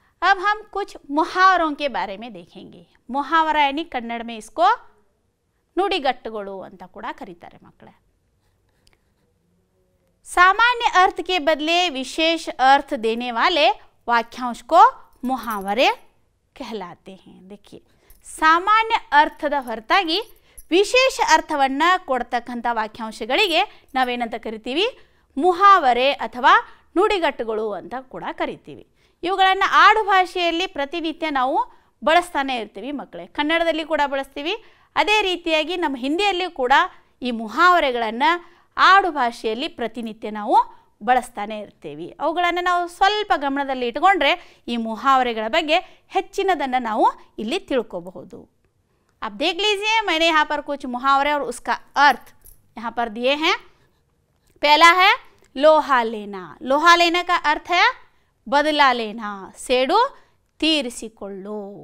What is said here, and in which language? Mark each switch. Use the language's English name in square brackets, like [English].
[Hindi] अब हम कुछ मुहावरों के बारे में देखेंगे। मुहावरा यानी कन्नड़ में इसको [Kannada] ನುಡಿಗಟ್ಟುಗಳು ಅಂತ ಕೂಡ ಕರೀತಾರೆ ಮಕ್ಕಳೇ। [Hindi] सामान्य अर्थ के बदले विशेष अर्थ देने वाले वाक्यांश को मुहावरे कहलाते हैं। [Kannada] देखिए, ಸಾಮಾನ್ಯ ಅರ್ಥದ ಹೊರತಾಗಿ ವಿಶೇಷ ಅರ್ಥವನ್ನು ಕೊಡ್ತಕ್ಕಂಥ ವಾಕ್ಯಾಂಶಗಳಿಗೆ ನಾವೇನಂತ ಕರಿತೀವಿ? ಮುಹಾವರೆ ಅಥವಾ ನುಡಿಗಟ್ಟುಗಳು ಅಂತ ಕೂಡ ಕರಿತೀವಿ। ಇವುಗಳನ್ನು ಆಡು ಭಾಷೆಯಲ್ಲಿ ಪ್ರತಿನಿತ್ಯ ನಾವು ಬಳಸ್ತಾನೆ ಇರ್ತೀವಿ ಮಕ್ಕಳೇ। ಕನ್ನಡದಲ್ಲಿ ಕೂಡ ಬಳಸ್ತೀವಿ, ಅದೇ ರೀತಿಯಾಗಿ ನಮ್ಮ ಹಿಂದಿಯಲ್ಲಿ ಕೂಡ ಈ ಮುಹಾವರೆಗಳನ್ನು ಆಡು ಭಾಷೆಯಲ್ಲಿ ಪ್ರತಿನಿತ್ಯ ನಾವು ಬಳಸ್ತಾನೆ ಇರ್ತೀವಿ। ಅವುಗಳನ್ನು ನಾವು ಸ್ವಲ್ಪ ಗಮನದಲ್ಲಿ ಇಟ್ಕೊಂಡ್ರೆ ಈ ಮುಹಾವರೆಗಳ ಬಗ್ಗೆ ಹೆಚ್ಚಿನದನ್ನು ನಾವು ಇಲ್ಲಿ ತಿಳ್ಕೋಬಹುದು। [Hindi] आप देख लीजिए, मैंने यहाँ पर कुछ मुहावरे और उसका अर्थ यहाँ पर दिए हैं। पहला है लोहा लेना। लोहा लेना का अर्थ है बदला लेना, [Kannada] सेडू ತೀರಿಸಿಕೊಳ್ಳು।